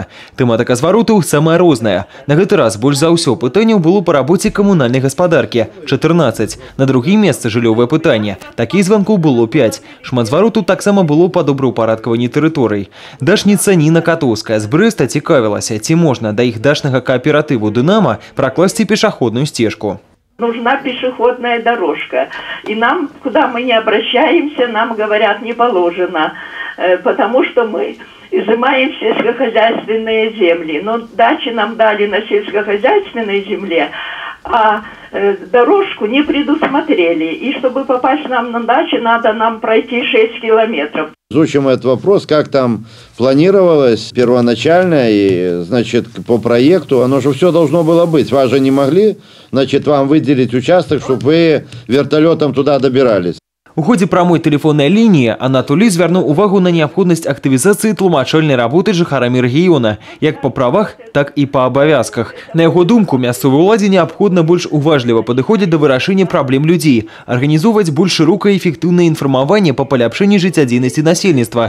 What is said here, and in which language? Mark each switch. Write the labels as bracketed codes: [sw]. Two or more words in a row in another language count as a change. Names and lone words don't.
[be] Тэматыка зваротаў самая розная. На гэты раз больш за ўсё пытанняў было па рабоце камунальнай гаспадаркі – 14. На другім месцы жыллёвае пытанне. Такіх званкоў было 5. Шмат зваротаў таксама было па добраўпарадкаванні тэрыторый. Дачніца Ніна Катоўская з Брэста цікавілася, ці можна да іх дачнага кааператыву «Дынама» пракласці пешаходную стежку. [ru] Нужна пешеходная дорожка. И нам, куда мы не обращаемся, нам говорят, не положено, потому что мы изымаем сельскохозяйственные земли. Но дачи нам дали на сельскохозяйственной земле, а дорожку не предусмотрели. И чтобы попасть нам на дачу, надо нам пройти 6 километров. Изучим этот вопрос, как там планировалось первоначально, и, значит, по проекту, оно же все должно было быть. Вас же не могли, значит, вам выделить участок, чтобы вы вертолетом туда добирались. [be] У ходзе прамой тэлефоннай лініі Анатолій звярнуў увагу на неабходнасць актывізацыі тлумачальнай работы жыхарамі рэгіёна, як па правах, так і па абавязках. На яго думку, мясцовай уладзе неабходна больш уважліва падыходзіць да вырашэння праблем людзей, арганізоўваць больш шырокае і эфектыўнае інфармаванне па паляпшэнні жыццядзейнасці насельніцтва.